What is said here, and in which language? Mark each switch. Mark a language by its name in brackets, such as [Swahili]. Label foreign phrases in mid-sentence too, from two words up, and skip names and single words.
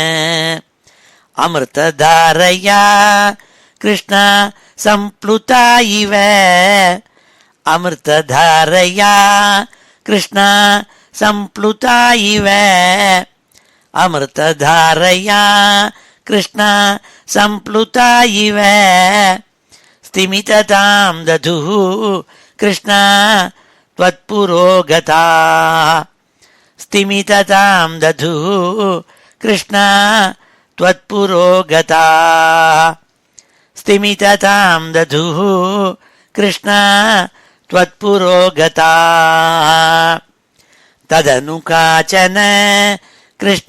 [Sanskrit] अमृतधारया कृष्ण सम्प्लुता इव अमृतधारया कृष्ण सम्प्लुता इव அமிர்ததாரயா கிருஷ்ண சம்ப்ளுதா இவ अमृतधारया कृष्ण सम्प्लुता इव स्तिमिततां दधुः கிருஷ்ண त्वत्पुरोगता स्तिमिततां दधुः कृष्ण त्वत्पुरोगता स्तिमिततां दधुः कृष्ण त्वत्पुरोगता तदनु काचन कृष्ण